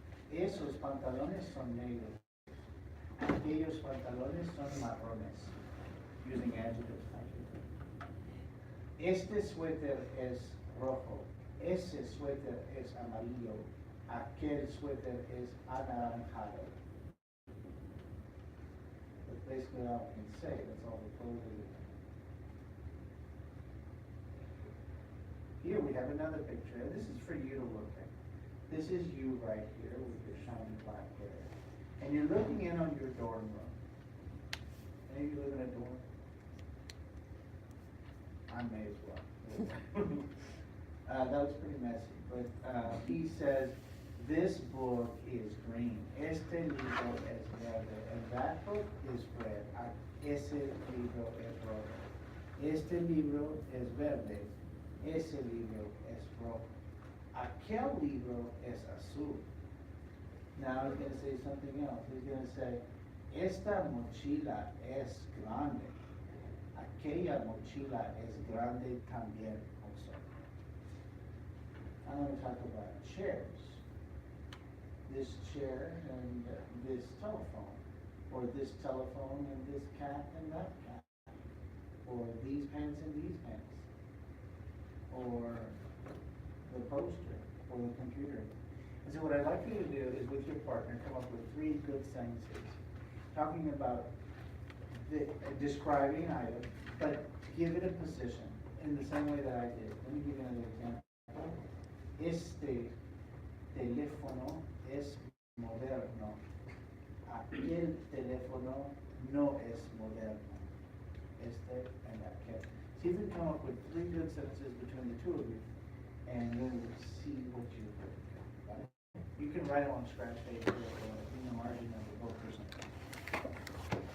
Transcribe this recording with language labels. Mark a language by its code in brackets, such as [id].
[es] Esos pantalones son negros. Aquellos pantalones son marrones. [en] Using adjectives. [es] Este suéter es rojo, ese suéter es amarillo, aquel suéter es anaranjado. [en] That's basically all I can say, that's all the clothes are. Here we have another picture, and this is for you to look at. This is you right here with your shiny black hair. And you're looking in on your dorm room. Any of you live in a dorm? I may as well. That was pretty messy, but he says, this book is green. [es] Este libro es verde. [en] And that book is red. [es] Ese libro es rojo. Este libro es verde. Ese libro es rojo. Aquel libro es azul. [en] Now he's going to say something else. He's going to say, [es] esta mochila es grande. Aquella mochila es grande también [en] also. I'm going to talk about chairs. This chair and this telephone. Or this telephone and this cat and that cat. Or these pants and these pants. Or the poster, or the computer. And so what I'd like you to do is with your partner come up with 3 good sentences talking about describing an item, but give it a position in the same way that I did. Let me give you another example. [es] Este teléfono es moderno. Aquel teléfono no es moderno. Este and aquel. [en] See if you can come up with 3 good sentences between the two of you, and then we'll see what you do. Right? You can write them on scratch paper or in the margin of the book or something.